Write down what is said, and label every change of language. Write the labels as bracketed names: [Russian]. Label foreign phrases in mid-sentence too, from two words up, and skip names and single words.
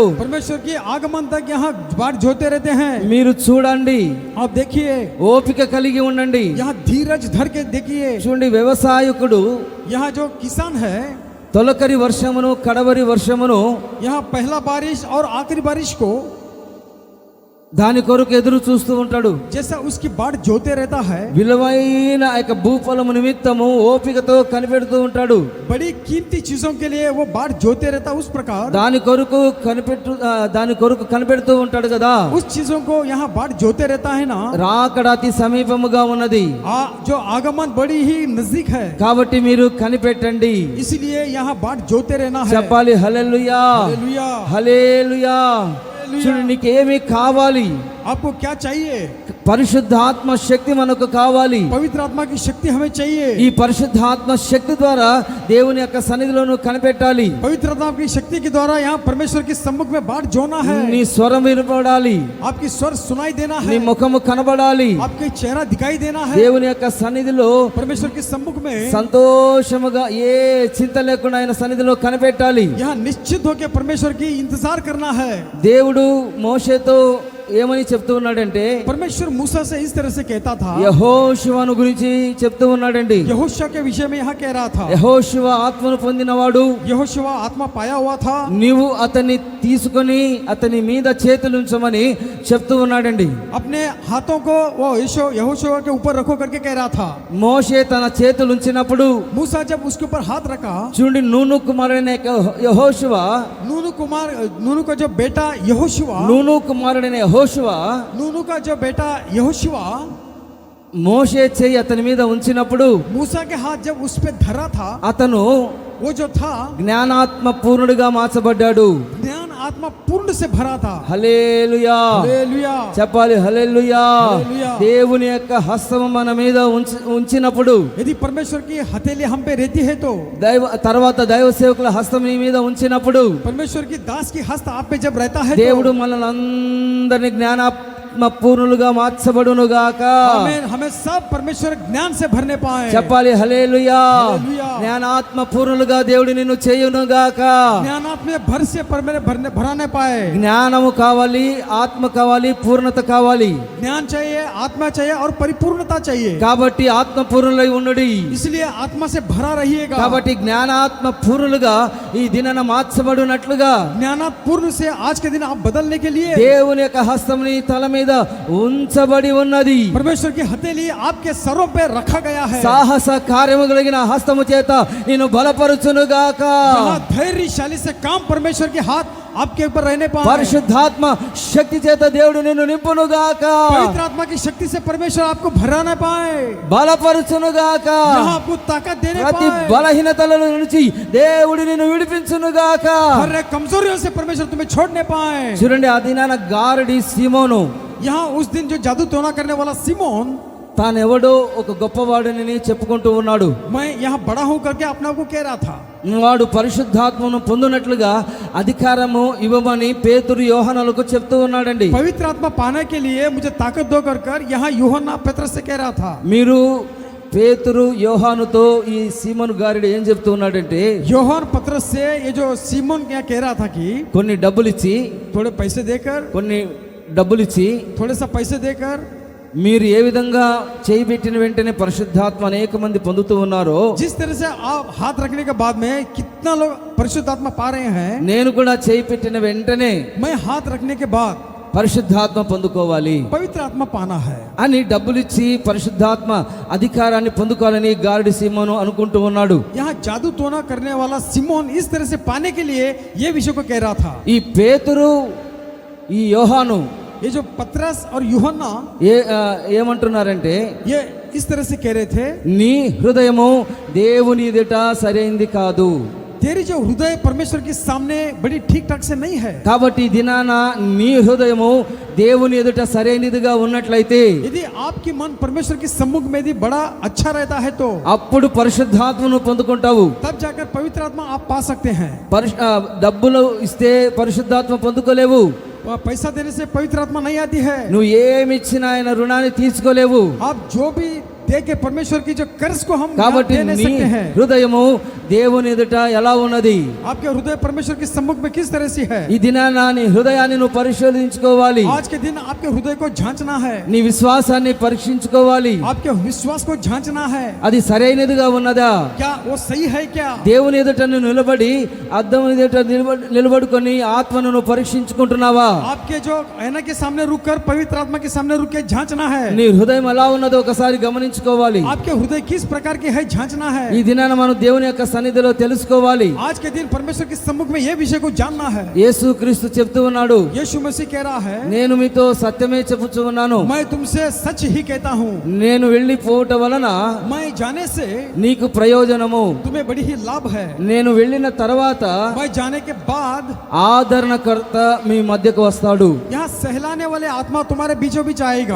[Hindi] परमेश्वर की आगमन तक यहाँ बाट जोते रहते हैं। [Telugu] మీరు చూడండి, [Hindi] आप देखिए, [Telugu] ఓపిక కలిగి ఉండండి. [Hindi] यहाँ धीरज धर के देखिए। [Telugu] చూడండి, వ్యవసాయకుడు [Hindi] यहाँ जो किसान है, [Telugu] తొలకరి వర్షమును కడవరి వర్షమును [Hindi] यहाँ पहला बारिश और आखिरी बारिश को [Telugu] దాని కొరకు ఎదురు చూస్తూ ఉంటాడు. [Hindi] जैसा उसकी बाट जोते रहता है, [Telugu] విలువైన ఆ యొక్క భూఫలము నిమిత్తము ఓపికతో కనిపెడుతూ ఉంటాడు. [Hindi] बड़ी कीमती चीजों के लिए वो बाट जोते रहता उस प्रकार [Telugu] దాని కొరకు కనిపెడుతూ ఉంటాడు కదా. [Hindi] उस चीजों को यहाँ बाट जोते रहता है ना। [Telugu] రాకడ అతి సమీపముగా ఉన్నది. [Hindi] जो आगमन बड़ी ही नजदीक है, [Telugu] కాబట్టి మీరు కనిపెట్టండి. [Hindi] इसलिए यहाँ बाट जोते रहना है। [Telugu] చెప్పాలి హల్లెలూయా, [Hindi] हालेलुया। [Telugu] హల్లెలూయా. చూడు, నీకేమి కావాలి? [Hindi] आपको क्या चाहिए? [Telugu] పరిశుద్ధాత్మ శక్తి మనకు కావాలి. [Hindi] पवित्र आत्मा की शक्ति हमें चाहिए। [Telugu] ఈ పరిశుద్ధాత్మ శక్తి ద్వారా దేవుని యొక్క సన్నిధిలో నువ్వు కనిపెట్టాలి. [Hindi] पवित्र आत्मा की शक्ति के द्वारा यहाँ परमेश्वर के सम्मुख में बाट जोना है। [Telugu] నీ స్వరం వినపడాలి, [Hindi] आपकी स्वर सुनाई देना [Telugu] నీ [Hindi] है, [Telugu] ముఖము కనబడాలి. [Hindi] आपके चेहरा दिखाई देना है। [Telugu] దేవుని యొక్క సన్నిధిలో [Hindi] परमेश्वर के सम्मुख में [Telugu] సంతోషముగా ఏ చింత లేకుండా ఆయన సన్నిధిలో కనిపెట్టాలి. [Hindi] यहाँ निश्चित होकर परमेश्वर की इंतजार करना है। [Telugu] దేవుడు మోషేతో ఏమని చెప్తూ ఉన్నాడంటే, [Hindi] परमेश्वर मूसा से इस तरह से कहता था, [Telugu] యెహోషువను గురించి చెప్తూ ఉన్నాడండి. [Hindi] यहोशुआ के विषय में यहाँ कह रहा था। [Telugu] యెహోషువ ఆత్మను పొందినవాడు, [Hindi] यहोशुआ आत्मा पाया हुआ था, [Telugu] నీవు అతన్ని తీసుకొని అతని మీద చేతులుంచమని చెప్తూ ఉన్నాడండి. [Hindi] अपने हाथों को वो यहोशुआ के ऊपर रखो करके कह रहा था। [Telugu] మోషే తన చేతులు ఉంచినప్పుడు [Hindi] मूसा जब उसके ऊपर हाथ रखा, [Telugu] చూడండి, నూను కుమారుడైన యెహోషువ, [Hindi] नूनू का जो बेटा यहोशुआ, [Telugu] నూను కుమారుడైన యెహోషువ [Hindi] नूनू का जो बेटा यहोशुआ [Telugu] మోషే చేయి అతని మీద ఉంచినప్పుడు [Hindi] मूसा के हाथ जब उस पे धरा था, [Telugu] అతను [Hindi] वो जो था [Telugu] జ్ఞానాత్మ పూర్ణుడిగా మార్చబడ్డాడు. [Hindi] ज्ञान आत्मा पूर्ण से भरा था। [Telugu] హల్లెలూయా, [Hindi] हालेलुया। [Telugu] చెప్పాలి హల్లెలూయా. హల్లెలూయా. దేవుని యొక్క హస్తము మన మీద ఉంచినప్పుడు, [Hindi] यदि परमेश्वर की हथेली हम पे रहती है तो, [Telugu] తర్వాత దైవ సేవకుల హస్తం నీ మీద ఉంచినప్పుడు, [Hindi] परमेश्वर की दास की हस्त आप पे जब रहता है [Telugu] దేవుడు [Hindi] तो, [Telugu] మనల్ని అందరినీ జ్ఞానాత్మ పూర్ణులుగా మార్చబడునుగాక. [Hindi] आमीन. हमें सब परमेश्वर ज्ञान से भरने पाए. [Telugu] చెప్పాలి హల్లెలూయా. హల్లెలూయా. జ్ఞానాత్మ పూర్ణులుగా దేవుడు నిన్ను చేయునుగాక. [Hindi] ज्ञानात्म भर से भराने पाए. [Telugu] జ్ఞానము కావాలి, ఆత్మ కావాలి, పూర్ణత కావాలి. [Hindi] ज्ञान चाहिए, आत्मा चाहिए और परिपूर्णता चाहिए. [Telugu] కాబట్టి ఆత్మ పూర్ణులై ఉండుడి. [Hindi] इसलिए आत्मा से भरा रहिएगा. [Telugu] కాబట్టి జ్ఞానాత్మ పూర్ణులుగా ఈ దినాన మార్చబడినట్లుగా [Hindi] ज्ञानात्पूर्ण से आज के दिन आप बदलने के लिए [Telugu] దేవుని యొక్క హస్తం నీ తల మీద ఉంచబడి ఉన్నది. [Hindi] परमेश्वर की हथेली आपके सरों पे रखा गया है. [Telugu] సాహస కార్యము కలిగిన హస్తము చేత నిన్ను బలపరుచునుగాక. [Hindi] जहाँ धैर्यशाली से काम परमेश्वर के हाथ आपके ऊपर रहने पाए. [Telugu] పరిశుద్ధాత్మ శక్తి చేత దేవుడు నిన్ను నింపునుగాక. [Hindi] पवित्र आत्मा की शक्ति से परमेश्वर आपको भराने पाए. [Telugu] బలపరుచునుగాక. [Hindi] जहाँ आपको ताकत देने [Telugu] ప్రతి [Hindi] पाए. [Telugu] బలహీనతల నుంచి దేవుడు నిన్ను విడిపించునుగాక. [Hindi] हर एक कमजोरियों से परमेश्वर तुम्हें छोड़ने पाए. [Telugu] చూడండి, ఆ దినాన గారడి సీమోను [Hindi] यहाँ उस दिन जो जादू टोना करने वाला सिमोन, [Telugu] తానెవడో ఒక గొప్పవాడిని చెప్పుకుంటూ ఉన్నాడు. [Hindi] मैं यहाँ बड़ा हूँ करके अपने आप को कह रहा था. [Telugu] వాడు పరిశుద్ధాత్మను పొందినట్లుగా అధికారము ఇవ్వమని పేతురు యోహానులకు చెప్తూ ఉన్నాడండి. [Hindi] पवित्र आत्मा पाने के लिए मुझे ताकत दो कर यहाँ यूहन्ना पेत्रस से कह रहा था. [Telugu] మీరు పేతురు యోహానుతో ఈ సీమోను గారిడు ఏం చెప్తూ ఉన్నాడంటే, [Hindi] యోహాन पत्रस से ये जो सिमोन क्या कह रहा था कि [Telugu] కొన్ని డబ్బులు ఇచ్చి [Hindi] थोड़े पैसे देकर, [Telugu] కొన్ని డబ్బులు ఇచ్చి [Hindi] थोड़े सा पैसे देकर [Telugu] మీరు ఏ విధంగా చేయబెట్టిన వెంటనే పరిశుద్ధాత్మ అనేక మంది పొందుతూ ఉన్నారో, [Hindi] जिस तरह से आप हाथ रखने के बाद में कितना लोग परिशुद्ध आत्मा पा रहे हैं, [Telugu] నేను కూడా చేయబెట్టిన వెంటనే [Hindi] मैं हाथ रखने के बाद [Telugu] పరిశుద్ధాత్మ పొందుకోవాలి [Hindi] पवित्र आत्मा पाना है [Telugu] అని డబ్బులిచ్చి పరిశుద్ధాత్మ అధికారాన్ని పొందుకోవాలని గారడి సీమోను అనుకుంటూ ఉన్నాడు. [Hindi] यहाँ जादू टोना करने वाला सिमोन इस तरह से पाने के लिए ये विषय को कह रहा था. [Telugu] ఈ పేతురు ఈ యోహాను [Hindi] ये जो पत्रस और यूहन्ना [Telugu] ఏమంటున్నారంటే, [Hindi] ये इस तरह से कह रहे थे, [Telugu] నీ హృదయము దేవుని ఎదుట సరైంది కాదు. [Hindi] तेरी जो हृदय परमेश्वर के सामने बड़ी ठीक ठाक से नहीं है. [Telugu] కాబట్టి ఈ దినాన నీ హృదయము దేవుని ఎదుట సరైనదిగా ఉన్నట్లయితే [Hindi] यदि आपकी मन परमेश्वर के सम्मुख में यदि बड़ा अच्छा रहता है तो [Telugu] అప్పుడు పరిశుద్ధాత్మను పొందుకుంటావు. [Hindi] तब जाकर पवित्र आत्मा आप पा सकते हैं. [Telugu] డబ్బులు ఇస్తే పరిశుద్ధాత్మ పొందుకోలేవు. [Hindi] वह पैसा देने से पवित्र आत्मा नहीं आती है. [Telugu] నువ్వు ఏమి ఇచ్చినా ఆయన రుణాన్ని తీసుకోలేవు. [Hindi] आप जो भी दे के परमेश्वर की जो कर्ज को हम [Telugu] కాబట్టి [Hindi] दे नहीं [Telugu] నీ [Hindi] सकते हैं. [Telugu] హృదయము దేవుని ఎదుట ఎలా ఉన్నది? [Hindi] आपके हृदय परमेश्वर के सम्मुख में किस तरह से है? [Telugu] ఈ దినాన నీ హృదయాన్ని నువ్వు పరిశోధించుకోవాలి. [Hindi] आज के दिन आपके हृदय को जांचना है. [Telugu] నీ విశ్వాసాన్ని పరీక్షించుకోవాలి. [Hindi] आपके विश्वास को जांचना है. [Telugu] అది సరైనదిగా ఉన్నదా? [Hindi] क्या वो सही है क्या? [Telugu] దేవుని ఎదుట నువ్వు నిలబడి అద్దం ఎదుట నిలబడుకొని ఆత్మను నువ్వు పరీక్షించుకుంటున్నావా? [Hindi] आपके जो ऐना के सामने रुककर पवित्र आत्मा के सामने रुक के जांचना है. [Telugu] నీ హృదయం ఎలా ఉన్నదో ఒకసారి గమనించుకోవాలి. [Hindi] आपके हृदय किस प्रकार के है जांचना है. [Telugu] ఈ దినాన మనం దేవుని యొక్క సన్నిధిలో తెలుసుకోవాలి. [Hindi] आज के दिन परमेश्वर के सम्मुख में यह विषय को जानना है. [Telugu] యేసు క్రీస్తు చెప్తూ ఉన్నాడు, [Hindi] यीशु मसीह कह रहा है, [Telugu] నేను మీతో సత్యమే చెప్పుచూ ఉన్నాను. [Hindi] मैं तुमसे सच ही कहता हूँ, [Telugu] నేను వెళ్ళిపోవటం వలన [Hindi] मैं जाने से [Telugu] నీకు ప్రయోజనము. [Hindi] तुम्हें बड़ी ही लाभ है. [Telugu] నేను వెళ్ళిన తర్వాత [Hindi] मैं जाने के बाद [Telugu] ఆదరణకర్త మీ మధ్యకు వస్తాడు. [Hindi] यहाँ सहलाने वाले आत्मा तुम्हारे बीचों बीच आएगा.